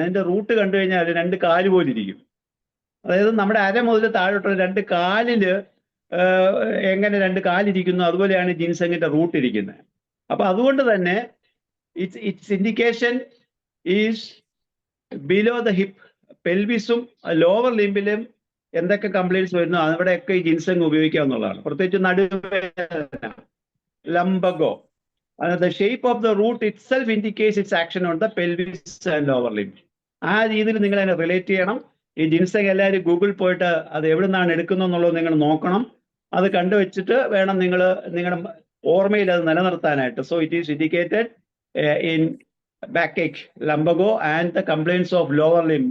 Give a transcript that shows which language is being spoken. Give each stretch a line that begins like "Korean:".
Malayalam: അതിന്റെ റൂട്ട് കണ്ടു കഴിഞ്ഞാൽ അത് 2 കാല് പോലെ ഇരിക്കും. അതായത് നമ്മുടെ അര മുതൽ താഴോട്ടുള്ള 2 കാലില് എങ്ങനെ 2 കാലിരിക്കുന്നു അതുപോലെയാണ് ജിൻസങ്ങിന്റെ റൂട്ട് ഇരിക്കുന്നത്. അപ്പൊ അതുകൊണ്ട് തന്നെ
English: It's indication is below the hip.
Malayalam: പെൽവിസും lower ലിംബിലും എന്തൊക്കെ കംപ്ലൈൻറ്റ്സ് വരുന്നു അവിടെയൊക്കെ ഈ ജിൻസങ് ഉപയോഗിക്കാവുന്നതാണ്. പ്രത്യേകിച്ച് നടുവേദന, ലംബഗോ.
English: The shape of the root itself indicates its action on the pelvis and lower limb.
Malayalam: ആ രീതിയിൽ നിങ്ങൾ അതിനെ റിലേറ്റ് ചെയ്യണം. ഈ ജിൻസങ് എല്ലാവരും ഗൂഗിൾ പോയിട്ട് അത് എവിടെ നിന്നാണ് എടുക്കുന്നതെന്നുള്ളത് നിങ്ങൾ നോക്കണം. അത് കണ്ടുവച്ചിട്ട് വേണം നിങ്ങൾ നിങ്ങളുടെ ഓർമ്മയിൽ അത് നിലനിർത്താനായിട്ട്.
English: So it is indicated in back ache, lumbago and the complaints of lower limb.